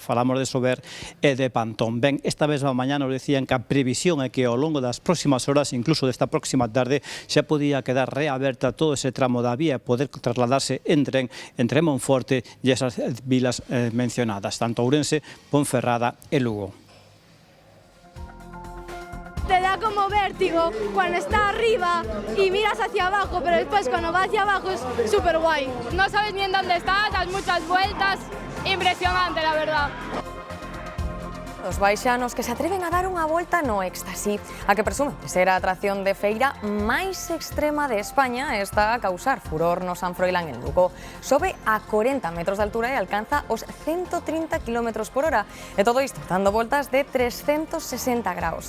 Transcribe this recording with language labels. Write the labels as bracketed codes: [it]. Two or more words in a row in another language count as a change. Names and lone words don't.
[gl] Falamos de Sober e de Pantón. Ben, esta mesma mañá nos decían que a previsión é que ao longo das próximas horas, incluso desta próxima tarde, xa podía quedar reaberta todo ese tramo da vía e poder trasladarse en tren entre Monforte e esas vilas mencionadas, tanto Ourense, Ponferrada e Lugo. [es] Te da como vértigo cuando está arriba y miras hacia abajo, pero después cuando vas hacia abajo es súper guay. No sabes ni en dónde estás, das muchas vueltas, impresionante la verdad. [gl] Os baixanos que se atreven a dar unha volta no éxtasi. A que presume de ser a atracción de feira máis extrema de España está a causar furor no San Froilán en Lugo. Sobe a 40 metros de altura e alcanza os 130 km por hora. E todo isto dando voltas de 360 graus.